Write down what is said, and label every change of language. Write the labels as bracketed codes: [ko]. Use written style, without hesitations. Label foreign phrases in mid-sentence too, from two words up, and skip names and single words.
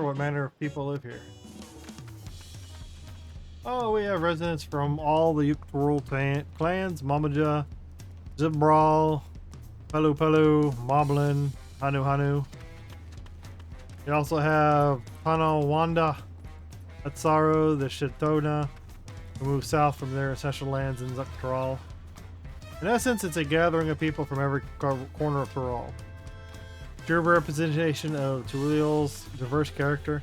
[en] What manner of people live here? Oh, we have residents from all the Yuktarul clans. Mamaja, Zibral, Pelu Pelu, Moblin, Hanu Hanu. We also have Panawanda, Atsaro, the Shitona, who move south from their ancestral lands in Zuktaral. In essence, it's a gathering of people from every corner of Tural. True representation of Turul's diverse character.